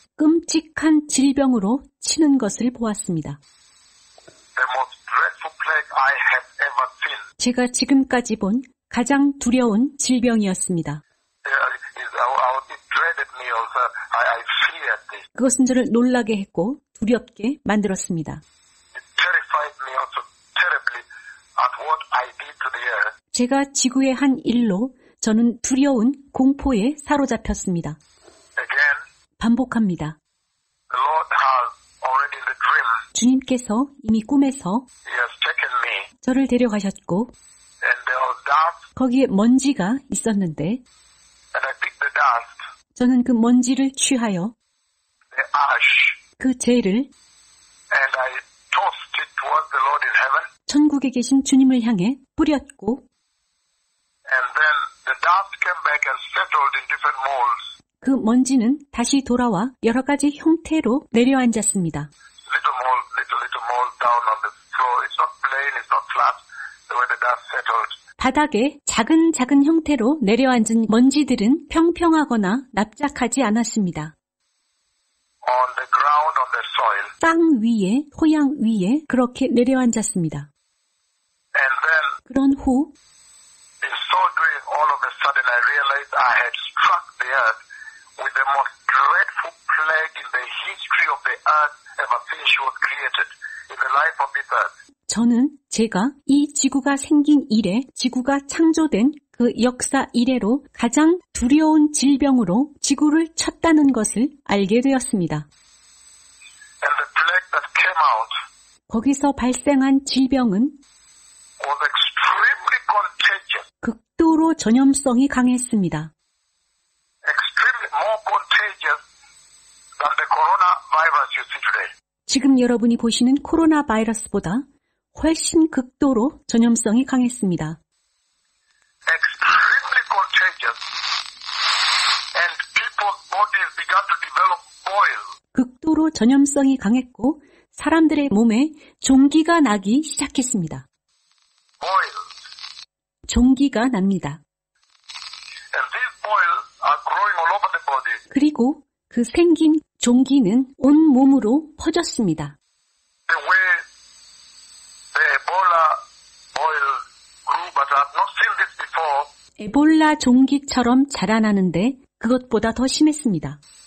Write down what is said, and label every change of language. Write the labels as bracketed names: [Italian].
[Korean] 끔찍한 질병으로 치는 것을 보았습니다. [English] the most dreadful plague I have ever seen. [Korean] 제가 지금까지 본 가장 두려운 질병이었습니다. [English] It dreaded me also. I feared this. [Korean] 그것은 저를 놀라게 했고 두렵게 만들었습니다. [English] It terrified me also terribly at what I did to the earth. [Korean] 제가 지구에 한 일로 저는 두려운 공포에 사로잡혔습니다. [English] Again, [Korean] 반복합니다. [English] the Lord has already in the dream, [Korean] 주님께서 이미 꿈에서 [English] He has taken me, [Korean] 저를 데려가셨고 [English] and there was dust, [Korean] 거기에 먼지가 있었는데 [English] and I picked the dust, [Korean] 저는 그 먼지를 취하여 [English] the ash, [Korean] 그 재를 [English] and I tossed it towards the Lord in heaven, [Korean] 천국에 계신 주님을 향해 뿌렸고 [English] and then the dust came back and settled in different molds. [Korean] 그 먼지는 다시 돌아와 여러 가지 형태로 내려앉았습니다. [English] Little mold down on the floor. It's not plain, it's not flat, the way the dust settled. [Korean] 바닥에 작은 형태로 내려앉은 먼지들은 평평하거나 납작하지 않았습니다. [English] On the ground, on the soil. [Korean] 땅 위에, 토양 위에 그렇게 내려앉았습니다. [English] And then, [Korean] 그런 후 [English] in so doing, all of a sudden I realized I had struck the earth with the most dreadful plague in the history of the earth ever since she was created in the life of this earth. [Korean] 저는 제가 이 지구가 생긴 이래 지구가 창조된 그 그 역사 이래로 가장 두려운 질병으로 지구를 쳤다는 것을 알게 되었습니다. [English] And the plague that came out [Korean] 거기서 발생한 질병은 [English] was extremely contagious, [Korean] 극도로 전염성이 강했습니다. [English] extremely more contagious than the coronavirus you see today. [Korean] 지금 여러분이 보시는 코로나 바이러스보다 훨씬 극도로 전염성이 강했습니다. [English] Extremely contagious, and people's bodies began to develop boils. [Korean] 극도로 전염성이 강했고 사람들의 몸에 종기가 나기 시작했습니다. [English] Boils. [Korean] 종기가 납니다. [English] And these boils are growing all over the body. [Korean] 그리고 그 생긴 종기는 온 몸으로 퍼졌습니다. [English] The way the Ebola boil grew, but I've not seen this before. [Korean] 에볼라 종기처럼 자라나는데 그것보다 더 심했습니다.